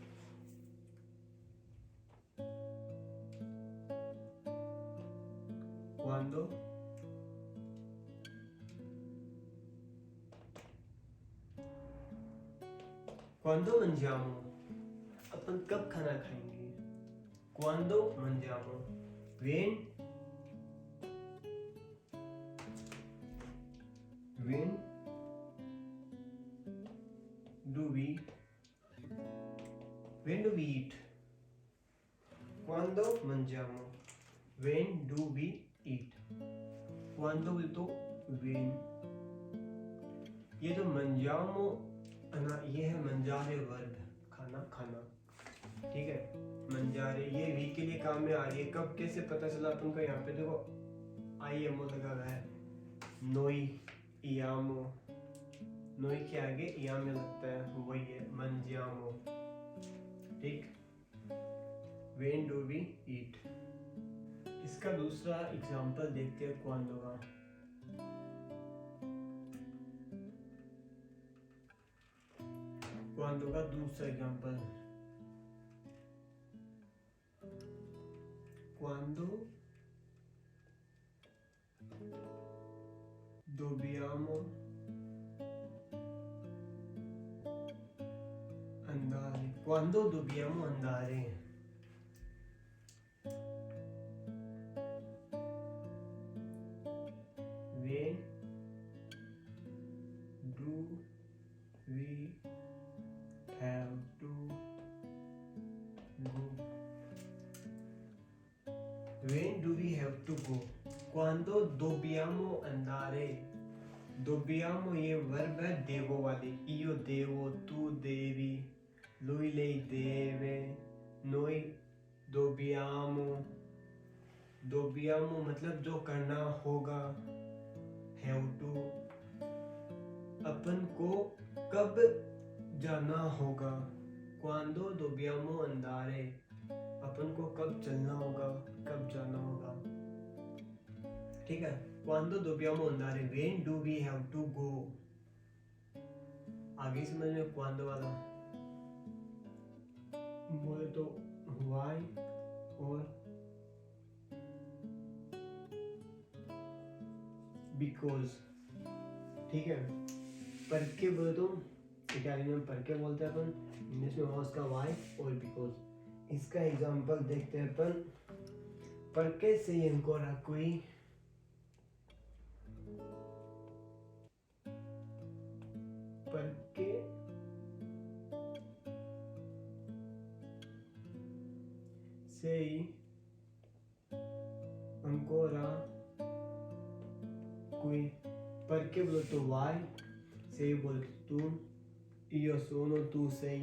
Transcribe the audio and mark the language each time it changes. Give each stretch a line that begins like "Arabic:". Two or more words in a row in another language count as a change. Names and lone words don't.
Italian: quando quando mangiamo
Hindi: अपन कब खाना खाएंगे
Italian: quando mangiamo वेन
English: When do we eat?
Italian: Quando mangiamo?
English: When do we eat?
Hindi: Quando बोले तो when ये जो mangiamo ना ये है मंजारे वर्ब खाना ठीक है मंजारे ये वी के लिए काम में आ रही है कब कैसे पता चला अपन को यहाँ पे देखो आई एम ओ लगा हुआ है
Italian: noi iamo
Hindi: नोई के आगे इयाम में लगता है वही है मंजियामो ठीक
English: when do we eat
Hindi: इसका दूसरा एग्जांपल देखते हैं क्वांडो का क्वांडो का दूसरा एग्जांपल
Italian: quando dobbiamo andare quando dobbiamo andare
English: when do we have to go when do we have to go
Italian: quando dobbiamo andare dobbiamo
Hindi: ये वर्ब है
Italian: देवो वाली io devo tu devi lui lei deve noi
Hindi: dobbiamo मतलब जो करना होगा
English: have to
Hindi: अपन को कब जाना होगा,
Italian: quando dobbiamo andare,
Hindi: अपन को कब चलना होगा, कब जाना होगा। ठीक है,
Italian: quando dobbiamo andare,
English: when do we have to go।
Hindi: आगे समझ में क्वांडो वाला बोले तो why और बिकॉज। ठीक है, परके बोले तो इटालियन में परके बोलते हैं अपन, इंग्लिश में हुआ उसका वाई और बिकॉज। इसका एग्जांपल देखते हैं अपन।
Italian: perché sei ancora qui, perché sei ancora qui,
Hindi: परके बोले तो वाई, से बोले तो तू,
Italian: io sono tu sei।